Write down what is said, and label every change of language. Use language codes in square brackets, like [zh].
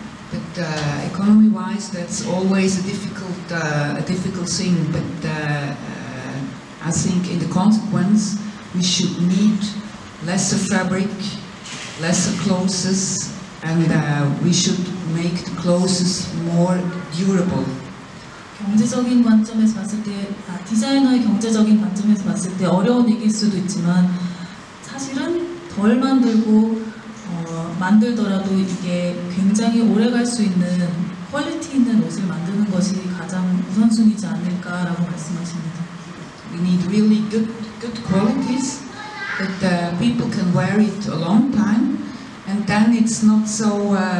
[en] But economy-wise, that's always a difficult thing. But I think, in the consequence, we should need lesser fabric, lesser clothes, and we should make the clothes more durable. [ko] 경제적인 관점에서 봤을 때, 디자이너의 경제적인 관점에서 봤을 때 어려운 얘기일 수도 있지만 사실은 덜 만들고 만들더라도 이게 굉장히 오래 갈 수 있는 퀄리티 있는 옷을 만드는 것이 가장 우선순위지 않을까라고 말씀하십니다. [en] We need really good qualities that people can wear it a long time, and then it's not so.